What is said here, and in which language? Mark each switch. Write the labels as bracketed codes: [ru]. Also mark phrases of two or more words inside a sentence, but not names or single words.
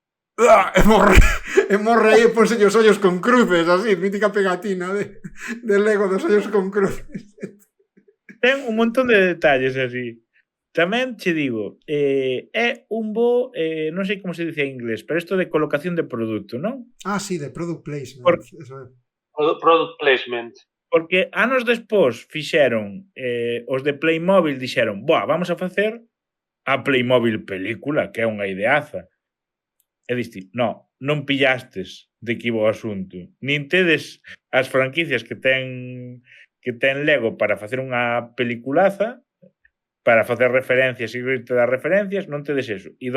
[gl] E morre aí e ponse os ollos con cruces, así, mítica pegatina de Lego dos ollos con cruces. Ten un montón de detalles así. Tamén che digo, é un bo, non sei como [es] se dice en inglés, [gl] pero isto de colocación de produto, non? Ah, sí, de [en] product placement. [gl] Eso é. [en] Product placement. [gl] Porque anos despois fixeron, os de Playmobil dixeron, vamos a facer a Playmobil película, que é unha ideaza. E diste, non pillastes de que iba o asunto. Nin tedes as franquicias que ten Lego para facer unha peliculaza, para facer referencias e irte das referencias, non tedes eso.